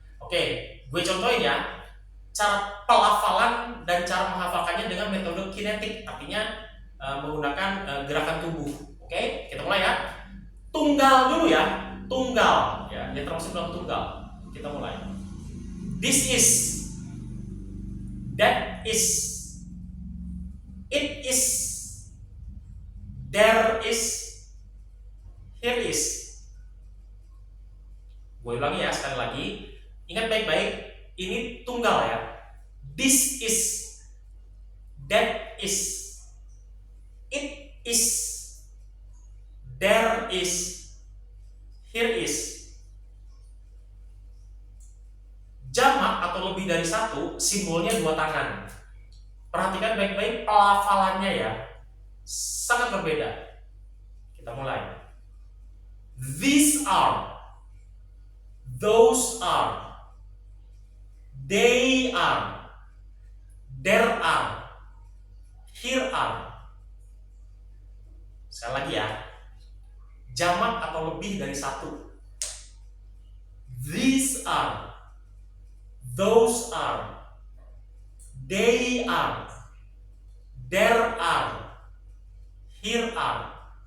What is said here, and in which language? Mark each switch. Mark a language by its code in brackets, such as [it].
[id] Oke, gue contohin ya cara pelafalan dan cara menghafalkannya dengan metode kinetik, artinya menggunakan gerakan tubuh. Oke, kita mulai ya. Tunggal dulu ya, tunggal ya, dia termasuk dalam tunggal. Kita mulai. [en] This is, that is, it is, there is, here is. [id] Gue ulangi ya sekali lagi. Ingat baik-baik, ini tunggal ya. [en] This is, that is, it is, there is, here is. [id] Jamak atau lebih dari satu, simbolnya dua tangan. Perhatikan baik-baik pelafalannya ya, sangat berbeda. Kita mulai. [en] These are, those are, they are, there are, here are. [id] Sekali lagi ya, jamak atau lebih dari satu. [en] These are, those are, they are, there are, here are.